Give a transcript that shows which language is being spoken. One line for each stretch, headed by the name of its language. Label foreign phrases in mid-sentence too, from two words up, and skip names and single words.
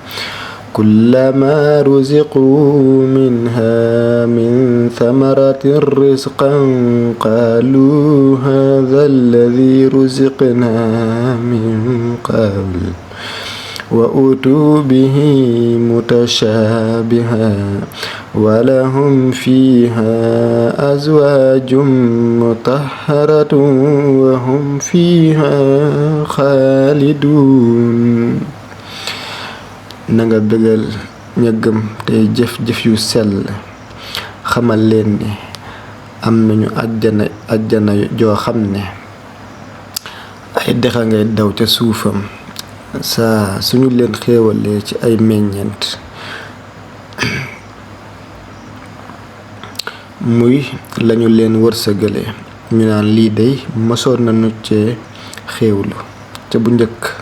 Arabic: كلما رزقوا منها من ثمرة رزقا قالوا هذا الذي رزقنا من قبل وأتوا به متشابها ولهم فيها أزواج مطهرة وهم فيها خالدون.
Wolof: nanga bëggal ña gëm tey jëf-jëf yu sell xamal leen ni am nañu àjjana joo xam ne ay dexa ngay daw ca suufam saa suñu leen xéewalee ci ay meññeent muy lañu leen wërsëgale ñu naan lii day mësoon nañu cee xéewlu ca bu njëkk